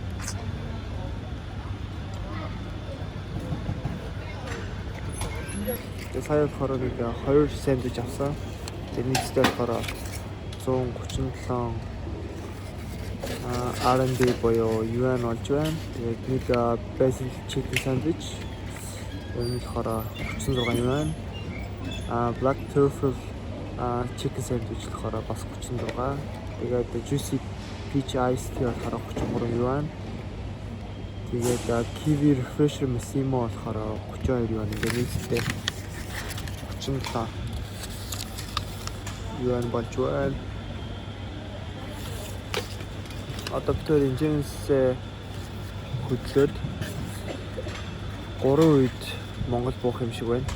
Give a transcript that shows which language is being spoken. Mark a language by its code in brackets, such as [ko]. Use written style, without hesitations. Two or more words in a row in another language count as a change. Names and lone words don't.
[mn] Сая болохоор нэг 2 сэндвич авсан. Тэг нийтдээ болохоор 137 R&B боёо юан болж байна. Тэгээд нэг basil chicken sandwich энэ болохоор 36 юан. Black truffle chicken sandwich болохоор бас 36. Тэгээд juicy peach iced tea болохоор 33 юан. Тэгээд kiwi refresher massimo болохоор 32 юан. Ингээд нийтдээ 37 юан болж байна. Одоо бид энэжээс хөдлөөд 3 үед Монгол буух юм шиг байна.